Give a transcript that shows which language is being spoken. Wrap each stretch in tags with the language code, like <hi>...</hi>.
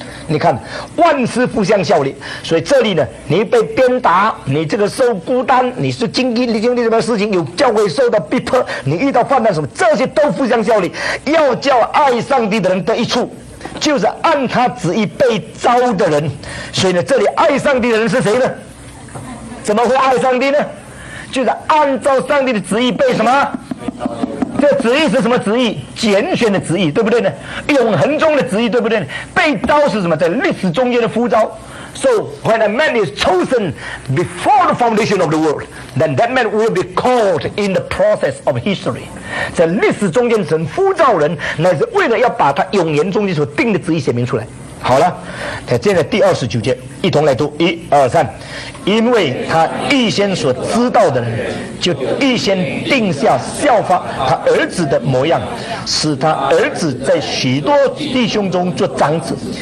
<zh>你看万事互相效力，所以这里呢，你被鞭打，你这个受孤单，你是经历什么事情，有教会受到逼迫，你遇到患难什么，这些都互相效力，要叫爱上帝的人得益处，就是按他旨意被招的人。所以呢，这里爱上帝的人是谁呢？怎么会爱上帝呢？就是按照上帝的旨意被什么？这旨意是什么旨意？拣选的旨意，对不对呢？永恒中的旨意，对不对呢？被召是什么？在历史中间的呼召。</zh> <en>So when a man is chosen before the foundation of the world, then that man will be called in the process of history.</en> <zh>在历史中间神呼召人，乃是为了要把他永恒中间所定的旨意写明出来。好了，在现在第29节，一同来读，1、2、3。因为他预先所知道的人，就预先定下效法他儿子的模样，使他儿子在许多弟兄中做长子。</zh>